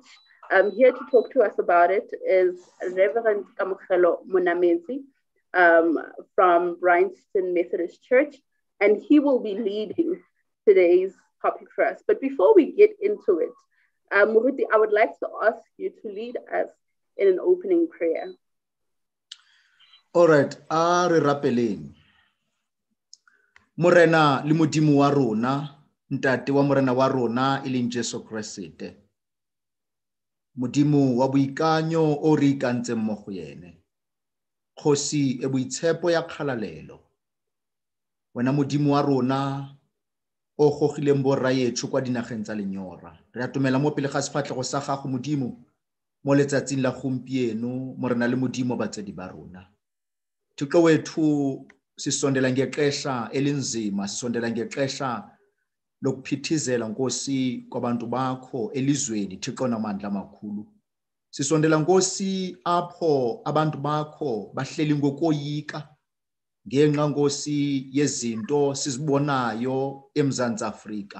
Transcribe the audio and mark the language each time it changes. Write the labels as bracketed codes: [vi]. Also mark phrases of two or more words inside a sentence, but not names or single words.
[en] Here to talk to us about it is Rev K Monoametsi from Bryanston Methodist Church, and he will be leading today's topic for us. But before we get into it, Muruti, I would like to ask you to lead us in an opening prayer. All right, [tn] re rapeleng. Morena le modimo wa rona, ntate wa morena wa rona e leng Jesu Kriste. Modimo wa boikanyo o re ikantseng mo go yene. Kgosi e boitshepo ya kgalalelo. Wena modimo wa rona o gogileng borraetšo kwa dinageng tsa lenyora. Re atumela mo pele ga sefatlhego sa gago modimo mo letsatsing la gompieno mo rena le modimo batsedi ba rona. [xh] Thixo wethu sisondela ngexesha elinzima, sisondela ngexesha lokuphithizela Nkosi kwabantu bakho elizweni Thixo namandla amakhulu. Sisondela Nkosi apho abantu bakho bahleli ngokoyika ngenxa Nkosi yezinto sizibonayo eMzantsi Afrika.